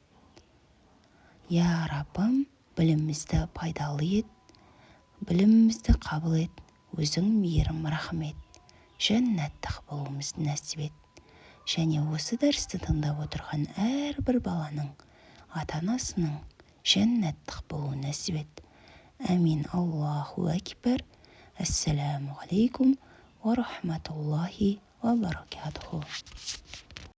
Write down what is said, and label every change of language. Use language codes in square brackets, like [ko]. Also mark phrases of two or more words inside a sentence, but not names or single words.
[kk] Я Раббым, білімімізді пайдалы ет, білімімізді қабыл ет, өзің мейірім рахмет, жәннаттық болуымызды нәсіп ет. Және осы дәрісті тыңдап отырған әрбір баланың, ата-анасының жәннаттық болуын нәсіп ет. Әмин. [ar] الله أكبر. السلام عليكم ورحمة الله وبركاته.